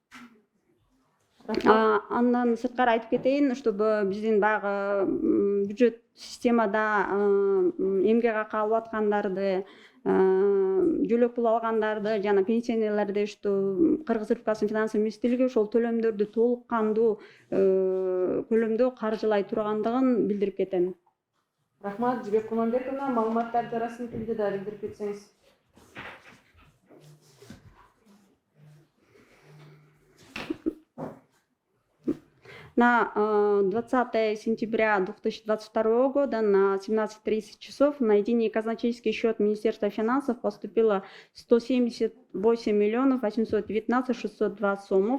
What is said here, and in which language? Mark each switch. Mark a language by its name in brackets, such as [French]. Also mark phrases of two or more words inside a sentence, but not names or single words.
[Kyrgyz] Андан сырткары айтып кетейин, чтобы биздин баягы бюджет системада эмгек акы алып аткандарды, жөлөк пул алгандарды жана пенсионерлерди Кыргыз Республикасынын финансы министрлиги ошол төлөмдөрдү толук кандуу көлөмдө каржылай тургандыгын билдирип кетем. Рахмат, Жибек Курманбековна, маалыматтарды расмий тилде да билдирип кетсеңиз. [Russian] На 20 сентября 2022 года на 17:30 часов на единый казначейский счет Министерства финансов поступило 178 миллионов 819 602 сомов.